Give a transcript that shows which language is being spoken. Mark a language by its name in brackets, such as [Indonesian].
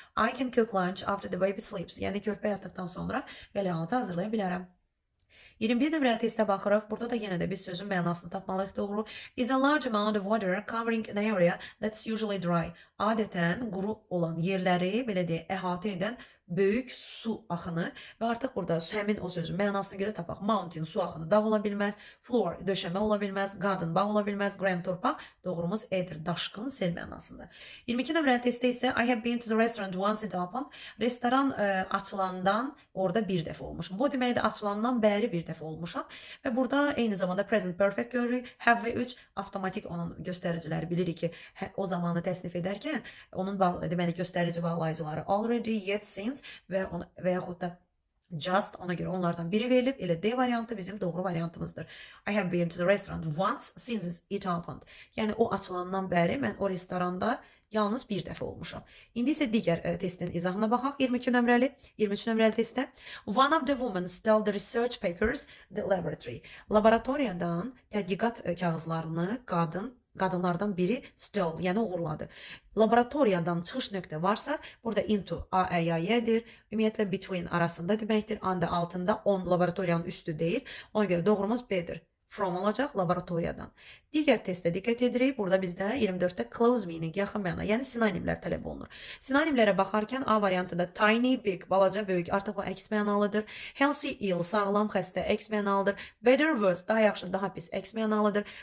[English] I can cook lunch after the baby sleeps. [Azerbaijani] Yəni körpə yatdıqdan sonra qəlihaltı hazırlaya bilərəm. 21 nömrəli testə baxırıq. Burada da yenə də biz sözün mənasını tapmalıyıq. Doğru. [English] Is a large amount of water covering an area that's usually dry. [Azerbaijani] Adətən quru olan yerləri belə deyək əhatə edən böyük su axını və artıq burada həmin o sözün mənasına görə tapaq. Mountain su axını dağ ola bilməz, floor döşəmə ola bilməz, garden bağ ola bilməz, grand torpaq. Doğrumuz E-dir. Daşqın sel mənasında. 22 nömrəli testdə isə I have been to the restaurant once it opened. Restoran açılandan orada bir dəfə olmuşum. Bu deməkdir açılandan bəri bir dəfə olmuşam və burada eyni zamanda present perfect görürük. Have və 3 avtomatik onun göstəriciləri bilirik ki, o zamanı təsnif edərkən onun deməli göstərici bağlayıcıları already, yet, since və yaxud da just, ona görə onlardan biri verilib. Elə D variantı bizim doğru variantımızdır. [English] I have been to the restaurant once since it opened. [Azerbaijani] Yəni o açılandan bəri mən o restoranda yalnız bir dəfə olmuşam. İndi isə digər testin izahına baxaq. 23 nömrəli testdə. [English] One of the women stole the research papers the laboratory. [Azerbaijani] Laboratoriyadan tədqiqat kağızlarını qadınlardan biri stole, yəni uğurladı. Laboratoriyadan çıxış nöqtə varsa, burada into A-E-Y-dir. Ümumiyyətlə between arasında deməkdir. Anda altında on laboratoriyanın üstü deyil. Ona görə doğrumuz B-dir. From olacaq laboratoriyadan. Digər testdə diqqət edirik. Burada bizdə 24-də close meaning, yaxın məna, yəni sinonimlər tələb olunur. Sinonimlərə baxarkən A variantında tiny, big, balaca, böyük, artıq bu əks mənalıdır. Healthy, ill, sağlam, xəstə, əks mənalıdır. Better, worse, daha yaxşı, daha pis, əks mənalıdır.